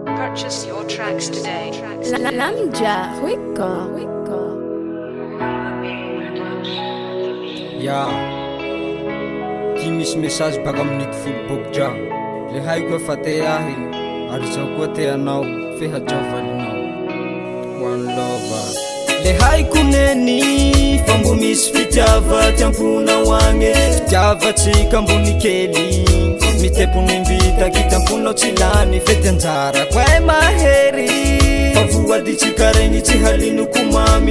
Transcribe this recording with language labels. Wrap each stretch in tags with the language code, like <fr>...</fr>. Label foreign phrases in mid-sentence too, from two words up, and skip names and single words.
<en>Purchase your tracks today. JAH</en> <mg>Yeah, qui misy message baka amin'niko folo bokodra. Le haiko efa te ahy, ary zao koa te anao, fe hajao valinao.</mg> <en>One love.</en> <mg>Le haiko neny, fa mbo misy fitiava ty amponao agny. Fitiavatsika ambony kely, mitepony mbitaky ty amponao tsy lany. Fety anjarako e mahery, fa voaditsika regny tsy halinoko mamy.</mg>